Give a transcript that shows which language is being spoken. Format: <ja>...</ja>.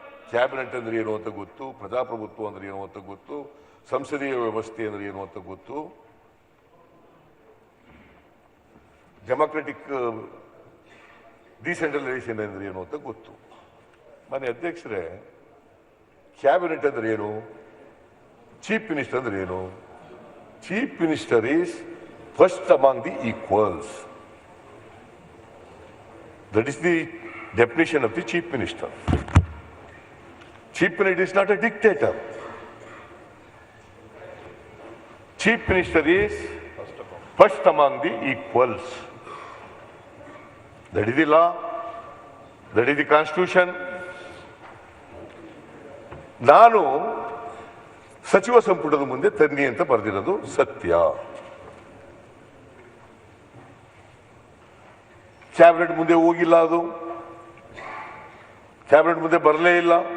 <kn>Cabinet ಅಂದ್ರೆ ಏನು ಅಂತ ಗೊತ್ತು, ಪ್ರಜಾಪ್ರಭುತ್ವ ಅಂದ್ರೆ ಏನು ಅಂತ ಗೊತ್ತು, ಸಂಸದೀಯ ವ್ಯವಸ್ಥೆ ಅಂದ್ರೆ ಏನು ಅಂತ ಗೊತ್ತು, ಡೆಮಾಕ್ರೆಟಿಕ್ ಡಿಸೆಂಟ್ರಲೈಸೇಷನ್ ಅಂದ್ರೆ ಏನು ಅಂತ ಗೊತ್ತು. ಮಾನ್ಯ ಅಧ್ಯಕ್ಷರೇ, ಕ್ಯಾಬಿನೆಟ್ ಅಂದ್ರೆ ಏನು, ಚೀಫ್ ಮಿನಿಸ್ಟರ್ ಅಂದ್ರೆ ಏನು?</kn> <en>Chief minister is first among the equals. That is the definition of the chief minister. Chief minister is not a dictator. Chief minister is first among the equals. That is the law. That is the constitution.</en> <kn>ನಾನು ಸಚಿವ ಸಂಪುಟದ ಮುಂದೆ ತನ್ನಿ ಅಂತ ಬರೆದಿರೋದು ಸತ್ಯ. Cabinet ಮುಂದೆ ಹೋಗಿಲ್ಲ, ಅದು ಕ್ಯಾಬಿನೆಟ್ ಮುಂದೆ ಬರಲೇ ಇಲ್ಲ.</kn>